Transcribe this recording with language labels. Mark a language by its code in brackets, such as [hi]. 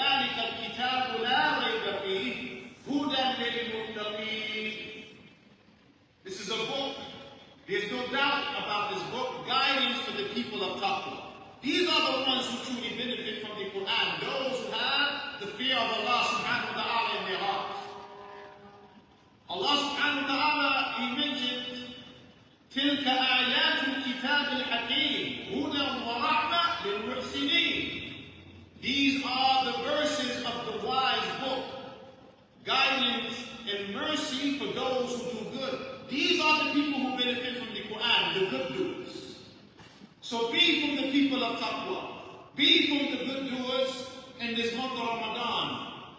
[ar] ذَلِكَ الْكِتَابُ لَا رَيْبَ فِيهِ هُدًى لِلْمُتَّقِينَ. [en] This is a book, there's no doubt about this book, guidance for the people of taqwa. These are the ones who truly benefit from the Quran, those who have the fear of Allah subhanahu wa ta'ala in their hearts. [ar] Allah subhanahu wa ta'ala, [en] He mentioned, [ar] تِلْكَ آيَاتُ الْكِتَابِ الْحَكِيمِ هُدًى وَرَحْمَةً لِلْمُحْسِنِينَ. [en] These are the verses of the wise book, guidance and mercy for those who do good. These are the people who benefit from the Quran, the good doers. So be from the people of taqwa. Be from the good doers in this month of Ramadan.